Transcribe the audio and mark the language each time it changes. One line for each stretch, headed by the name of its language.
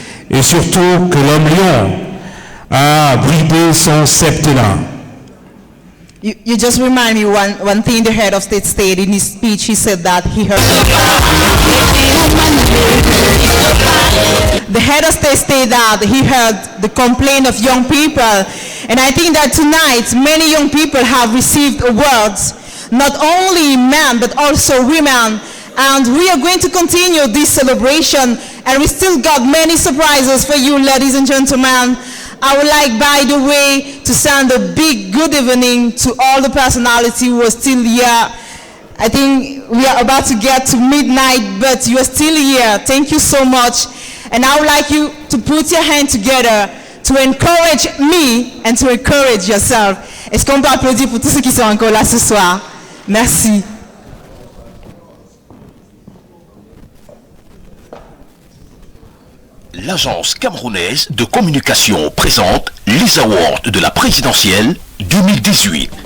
French: Et surtout que l'homme lion a bridé son septennat.
English: You just remind me one thing the head of state stated in his speech. He said that he heard the head of state stated that he heard the complaint of young people, and I think that tonight many young people have received awards, not only men but also women, and we are going to continue this celebration, and we still got many surprises for you, ladies and gentlemen. I would like, by the way, to send a big good evening to all the personality who are still here. I think we are about to get to midnight, but you are still here. Thank you so much. And I would like you to put your hand together to encourage me and to encourage yourself.
French: Est-ce qu'on peut applaudir pour tous ceux qui sont encore là ce soir? Merci. L'agence camerounaise de communication présente les awards de la présidentielle 2018.